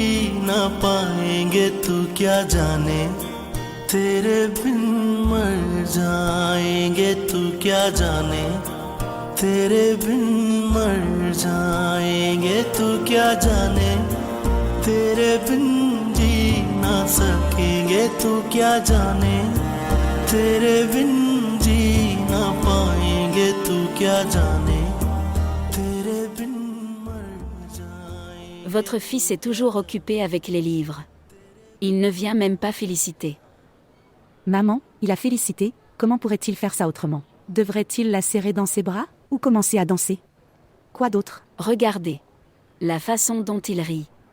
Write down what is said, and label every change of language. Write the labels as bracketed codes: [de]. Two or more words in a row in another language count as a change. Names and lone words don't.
[hi] ना पाएंगे तू क्या जाने तेरे बिन मर जाएंगे तू क्या जाने तेरे बिन मर जाएंगे तू क्या जाने तेरे बिन जी ना सकेंगे तू क्या जाने तेरे बिन जी ना पाएंगे तू क्या जाने तेरे बिन मर जाएंगे. [fr] Votre fils est toujours occupé avec les livres. Il ne vient même pas féliciter. Maman, il a félicité, comment pourrait-il faire ça autrement? Devrait-il la serrer dans ses bras, ou commencer à danser? Quoi d'autre? Regardez. La façon dont il rit.